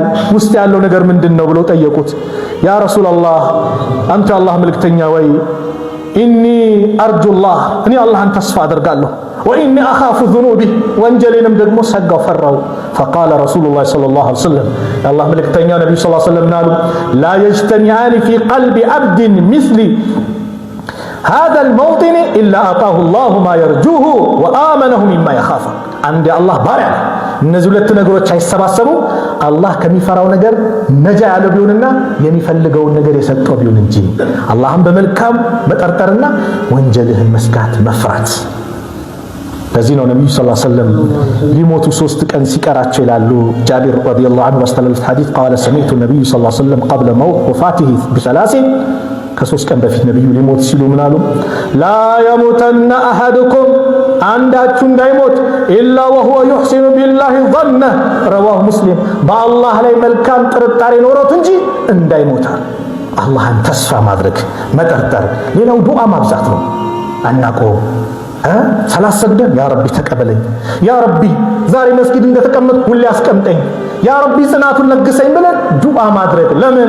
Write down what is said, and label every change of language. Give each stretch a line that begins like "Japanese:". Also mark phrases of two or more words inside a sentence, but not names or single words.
Amharic: ውስጥ ያለው ነገር ምንድነው ብለው ጠየቁት።
Arabic: يا رسول الله፣
Amharic: አንተ የአላህ መልእክተኛ ወይ
Arabic: إني أرجو الله፣
Amharic: እኔ አላህን ተስፋ አደርጋለሁ፣
Arabic: وإني أخاف ذنوبي፣
Amharic: ወንጀሌንም ደግሞ ሰጋው ፈራው።
Arabic: فقال رسول الله صلى الله عليه وسلم፣
Amharic: የአላህ መልእክተኛ ነብዩ
Arabic: صلى الله عليه وسلم
Amharic: አሉ፣
Arabic: لا يجتمعان في قلب عبد مثل هذا الموطن إلا أعطاه الله ما يرجوه وآمنه مما يخافه።
Amharic: አንድ የአላህ ባሪያ እነዚህ ሁለት ነገሮች አይሰባሰቡ አላህ ከሚፈራው ነገር ነጃ ያለው ቢሆንና የሚፈልገውን ነገር የሰጠው ቢሆን እንጂ። አላህን በመልካም መጠርጠርና ወንጀልህን መስጋት መፍራት። ለዚህ ነው ነብዩ
Arabic: صلى الله عليه وسلم
Amharic: ሊሞቱ 3 ቀን ሲቀራቸው ይላሉ ጃቢር
Arabic: رضي الله عنه
Amharic: ባስተላለፉት ሐዲስ
Arabic: قال سمعت النبي صلى الله عليه وسلم قبل وفاته بثلاث
Amharic: ከ3 ቀን በፊት ነብዩ ሊሞት ሲሉ ምን አሉ?
Arabic: لا يموتن أحدكم፣
Amharic: አንዳችሁ እንዳይሞት
Arabic: إلا وهو يحسن بالله ظنه رواه مسلم፣
Amharic: በአላህ ላይ መልካም ጥርጣሬ ኖሮት እንጂ እንዳይሞታል። አላህን ተስፋ ማድረግ መጠርጠር። ሌላው ዱዓ ማብዛት ነው። አናቆም ሰላት ሰግደን
Arabic: يا ربي
Amharic: ተቀበለኝ፣
Arabic: يا ربي
Amharic: ዛሬ መስጊድ እንደተቀመጥኩ ሁሌ አስቀምጠኝ፣
Arabic: يا ربي
Amharic: ጽናቱን ለግሰኝ ብለን ዱዓ ማድረግ። ለምን?